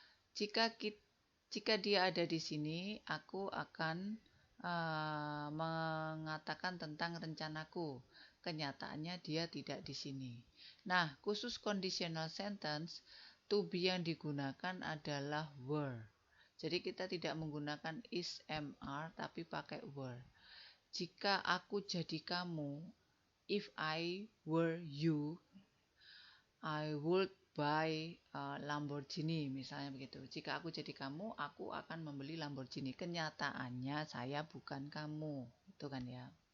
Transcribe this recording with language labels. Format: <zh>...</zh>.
<id>Jika dia ada di sini, aku akan mengatakan tentang rencanaku. Kenyataannya dia tidak di sini. Nah, khusus conditional sentence, to be yang digunakan adalah were. Jadi kita tidak menggunakan is, am, are, tapi pakai were. Jika aku jadi kamu,</id> <en>if I were you, I would buy Lamborghini,</en> <id>misalnya begitu. Jika aku jadi kamu, aku akan membeli Lamborghini. Kenyataannya saya bukan kamu, itu kan ya.</id>